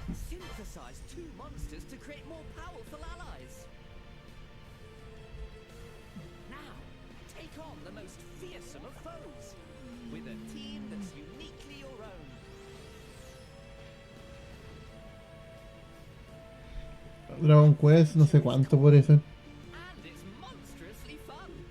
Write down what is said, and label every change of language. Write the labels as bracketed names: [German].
[English] Synthesize two monsters to create more powerful allies. Now, take on the most fearsome of foes with a team that's uniquely your own. [Spanish] Dragon Quest, no sé cuánto por eso. [English] And it's monstrously fun.